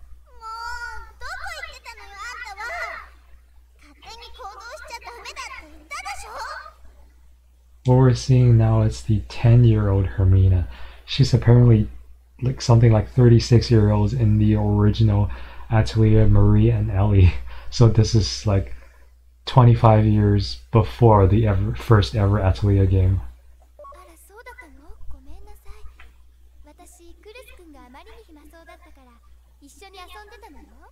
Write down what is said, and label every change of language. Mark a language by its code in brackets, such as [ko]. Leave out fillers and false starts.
[ja] もうどこ行ってたのよあんたは。勝手に行動しちゃダメだって言ったでしょ。 [en] What we're seeing now is the 10-year-old Hermina. She's apparently like something like 36-year-olds in the original Atelier, Marie and Ellie. So this is like 25 years before the first ever Atelier game. [ja] あらそうだったの。ごめんなさい。私クルス君があまりに暇そうだったから一緒に遊んでたのよ。